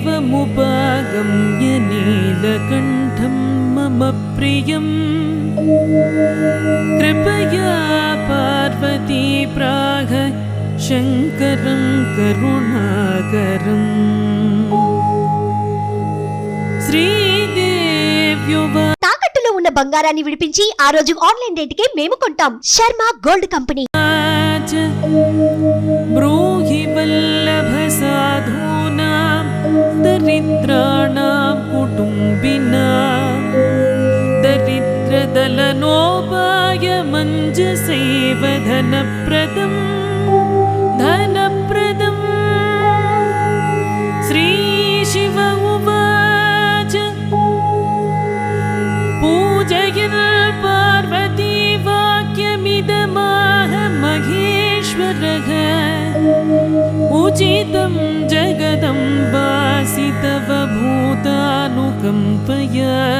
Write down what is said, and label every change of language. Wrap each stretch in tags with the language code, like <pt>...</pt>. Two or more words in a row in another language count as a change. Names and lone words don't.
<sa>मुपागम्य नीलकण्ठं मम प्रियम् कृपया पार्वती प्राह शङ्करं करुणाकरम् శ్రీదేవ్యువా</sa> <te>తాకట్టులో ఉన్న బంగారాన్ని విడిపించి ఆ రోజు ఆన్లైన్ రేటుకే మేము కొంటాం. శర్మ గోల్డ్ కంపెనీ.</te> <sa>బ్రూహి వల్లభ సాధూనాం దరిద్రాణాం కుటుంబినాం దరిద్రదలనోపాయ మంజసైవ ధనప్రదం శ్రీ శివ ఉవాచ पूजयन् पार्वती वाक्यमिदमाह महेश्वरः उचितं जगदम्बासि तव भूतानुकम्पया</sa>